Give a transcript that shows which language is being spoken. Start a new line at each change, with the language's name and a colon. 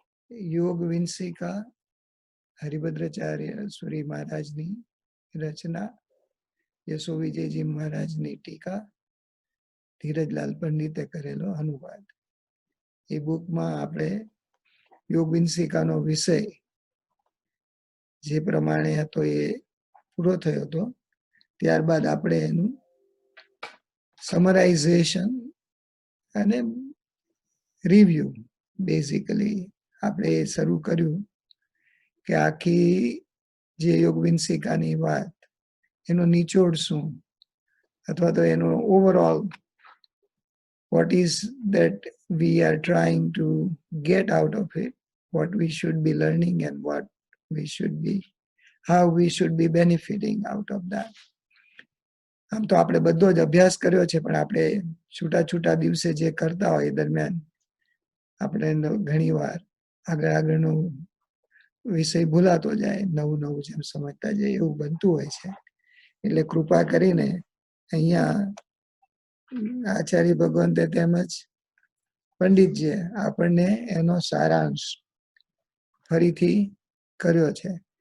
Gujarati: યોગ વિંસિકા હરિભદ્રાચાર્ય સુરી મહારાજની રચના, યશો વિજયજી મહારાજની ટીકા, ધીરજલાલ પંડિતે કરેલો અનુવાદ. એ બુકમાં આપણે યોગ વિંસિકાનો વિષય જે પ્રમાણે હતો એ પૂરો થયો હતો. ત્યારબાદ આપણે એનું સમરાઇઝેશન અને રિવ્યુ બેઝિકલી આપણે શરૂ કર્યું કે આખી જે યોગ વિંસિકાની વાત, એનો નિચોડ શું, અથવા તો એનો overall
English: what is that we are trying to get out of it, what we should be learning and what we should be, how we should be benefiting out of that.
Gujarati: આમ તો આપણે બધો જ અભ્યાસ કર્યો છે, પણ આપણે છૂટા છૂટા દિવસે જે કરતા હોય દરમિયાન આપણે ઘણી વાર આગળનો વિષય ભૂલાતો જાય, નવું નવું જેમ સમજતા જાય એવું બનતું હોય છે. એટલે કૃપા કરીને અહીંયા આચાર્ય ભગવંતે તેમજ પંડિતજીએ આપણને એનો સારાંશ ફરીથી કર્યો છે.